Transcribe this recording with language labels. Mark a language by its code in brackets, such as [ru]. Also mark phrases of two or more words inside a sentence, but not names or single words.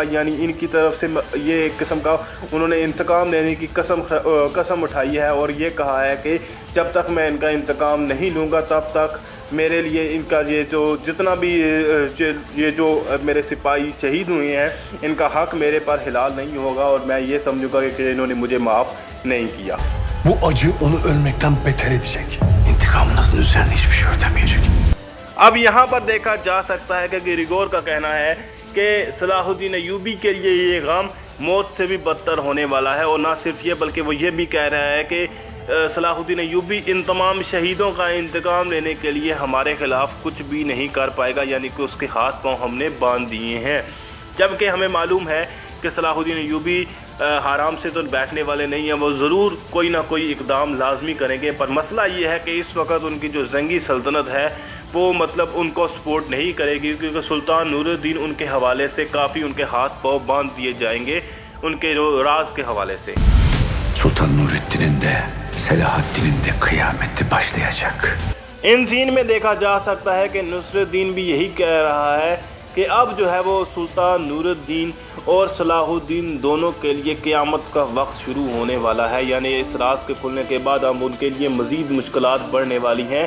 [hi] यानी इनकी तरफ से ये एक किस्म का उन्होंने इंतकाम लेने की कसम उठाई है और ये कहा है कि जब तक मैं इनका इंतकाम नहीं लूँगा तब तक मेरे लिए इनका ये जो जितना भी ये जो मेरे सिपाही शहीद हुए हैं इनका हक मेरे पर हिलाल नहीं होगा और मैं ये समझूंगा कि इन्होंने मुझे माफ़ नहीं किया। [tr] Bu acı onu ölmekten beter edecek. İntikamınızın üzerine hiçbir şey örtemeyecek. [hi] अब यहाँ पर देखा जा सकता है कि ग्रिगोर का कहना है कि सलाहुद्दीन अय्यूबी के लिए ये गम मौत से भी बदतर होने वाला है और ना सिर्फ ये बल्कि वो ये भी कह रहा है कि सलाहुद्दीन अय्यूबी इन तमाम शहीदों का इंतकाम लेने के लिए हमारे ख़िलाफ़ कुछ भी नहीं कर पाएगा, यानी कि उसके हाथ पांव हमने बांध दिए हैं। जबकि हमें मालूम है कि सलाहुद्दीन अय्यूबी आराम से तो बैठने वाले नहीं हैं, वो ज़रूर कोई ना कोई इकदाम लाजमी करेंगे। पर मसला ये है कि इस वक्त उनकी जो ज़ंगी सल्तनत है वो मतलब उनको सपोर्ट नहीं करेगी, क्योंकि सुल्तान नूरुद्दीन उनके हवाले से काफ़ी उनके हाथ पाँव बांध दिए जाएंगे उनके जो राज के हवाले से। [tr] Sultan Nurettin'in de Selahaddin'in de kıyameti başlayacak. [hi] इन सीन में देखा जा सकता है कि नुस्रुद्दीन भी यही कह रहा है कि अब जो है वो सुल्तान नूरुद्दीन और सलाहुद्दीन दोनों के लिए क़यामत का वक्त शुरू होने वाला है। यानी इस राज के खुलने के बाद अब उनके लिए मज़ीद मुश्किलात बढ़ने वाली हैं।